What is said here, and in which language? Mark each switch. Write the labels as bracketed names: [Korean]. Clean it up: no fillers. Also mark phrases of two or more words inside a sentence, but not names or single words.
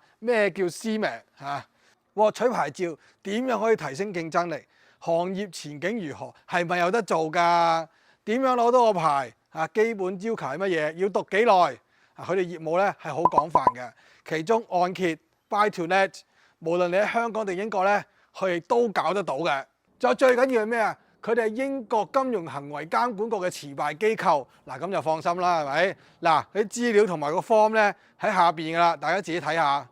[Cantonese] 咩叫 CMA 獲取牌照點樣可以提升競爭力？行業前景如何？係咪有得做㗎？點樣攞到個牌？基本要求係乜嘢？要讀幾耐？佢哋業務咧係好廣泛嘅，其中按揭、 [English] buy to let， [Cantonese] 無論你喺香港定英國咧，佢哋都搞得到嘅。仲有最緊要係咩啊？佢哋係英國金融行為監管局嘅持牌機構。咁就放心啦，係咪？佢啲資料同埋個 form 咧喺下邊㗎啦，大家自己睇下。